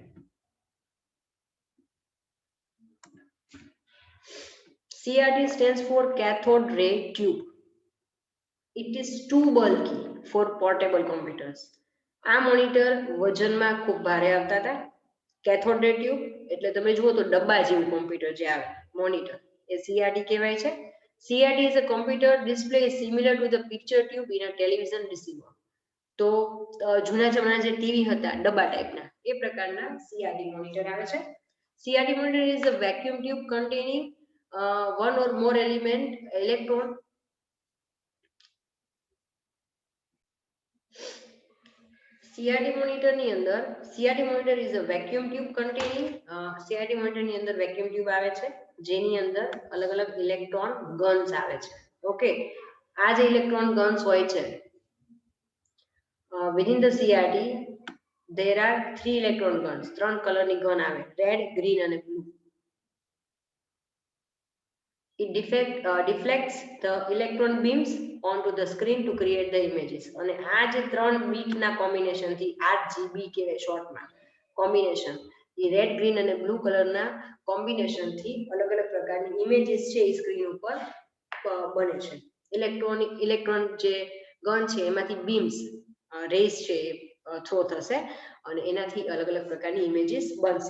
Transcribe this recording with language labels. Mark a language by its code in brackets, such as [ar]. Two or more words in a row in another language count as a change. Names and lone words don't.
[en] CRT stands for cathode ray tube. It is too bulky for portable computers. [gu] આ મોનિટર વજનમાં ખૂબ ભારે આવતા હતા. [en] cathode ray tube [gu] એટલે તમે જુઓ તો ડબ્બા જેવું કોમ્પ્યુટર જે આવે મોનિટર એ CRT કહેવાય છે. [en] CRT is a computer display similar to the picture tube in a television receiver. [gu] તો જૂના જમાના જે ટીવી હતા ડબ્બા ટાઈપના એ પ્રકારના CRT મોનિટર આવે છે. [en] CRT monitor is a vacuum tube containing one or more electron. CRT monitor [gu] ની અંદર [en] CRT monitor is a vacuum tube containing CRT monitor [gu] ની અંદર [en] vacuum tube [gu] આવે છે જેની અંદર અલગ અલગ [en] electron guns [gu] આવે છે. ઓકે, આ જે [en] electron guns [gu] હોય છે [en] within the CRT there are 3 electron guns. [gu] ત્રણ કલરની ગન આવે, રેડ, ગ્રીન અને બ્લુ. [en] It deflects the electron beams onto the screen to create the images. [gu] અને આ જે ત્રણ બીટના કોમ્બિનેશન થી RGB કહેવાય શોર્ટમાં કોમ્બિનેશન, એ રેડ, ગ્રીન અને બ્લુ કલરના કોમ્બિનેશન થી અલગ અલગ પ્રકારની ઇમેજીસ છે એ સ્ક્રીન ઉપર બને છે. ઇલેક્ટ્રોન જે ગન છે એમાંથી [en] beams rays [gu] છે થ્રો થશે અને એનાથી અલગ અલગ પ્રકારની ઇમેજીસ બનશે.